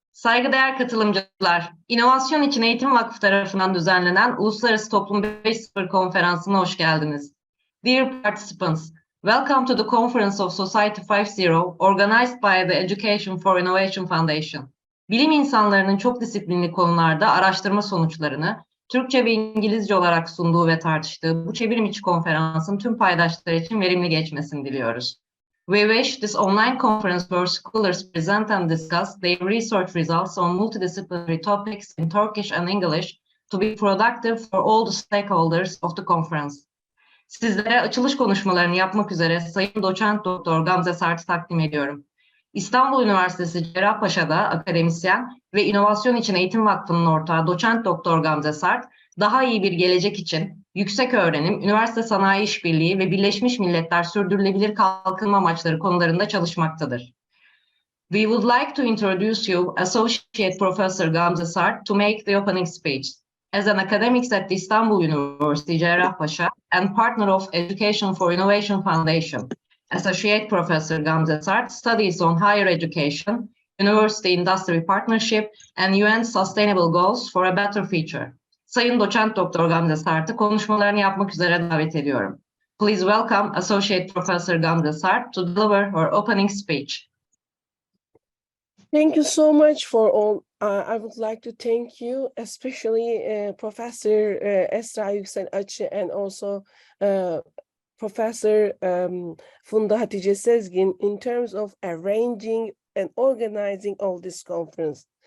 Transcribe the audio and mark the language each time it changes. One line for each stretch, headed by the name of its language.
Turkish: Saygıdeğer katılımcılar, İnovasyon İçin Eğitim Vakfı tarafından düzenlenen Uluslararası Toplum 5.0 konferansına hoş geldiniz.
English: Dear participants, welcome to the Conference of Society 5.0 organized by the Education for Innovation Foundation.
Turkish: Bilim insanlarının çok disiplinli konularda araştırma sonuçlarını Türkçe ve İngilizce olarak sunduğu ve tartıştığı bu çevrimiçi konferansın tüm paydaşları için verimli geçmesini diliyoruz.
English: We wish this online conference where scholars present and discuss their research results on multidisciplinary topics in Turkish and English to be productive for all the stakeholders of the conference.
Turkish: Sizlere açılış konuşmalarını yapmak üzere Sayın Doçent Doktor Gamze Sart'ı takdim ediyorum. İstanbul Üniversitesi Cerrahpaşa'da akademisyen ve İnovasyon İçin Eğitim Vakfı'nın ortağı Doçent Doktor Gamze Sart, daha iyi bir gelecek için yüksek öğrenim, üniversite sanayi işbirliği ve Birleşmiş Milletler Sürdürülebilir Kalkınma Amaçları konularında çalışmaktadır.
English: We would like to introduce you Associate Professor Gamze Sart to make the opening speech. As an academic at the Istanbul University Cerrahpaşa and partner of Education for Innovation Foundation, Associate Professor Gamze Sart studies on higher education, university-industry partnership and UN Sustainable Goals for a Better Future.
Turkish: Sayın Doçent Doktor Gamze Sart'ı konuşmalarını yapmak üzere davet ediyorum.
English: Please welcome Associate Professor Gamze Sart to deliver her opening speech. Thank you so much for all. I would like to thank you, especially Professor Esra Yüksel Açı and also Professor Funda Hatice Sezgin in terms of arranging and organizing all this conference.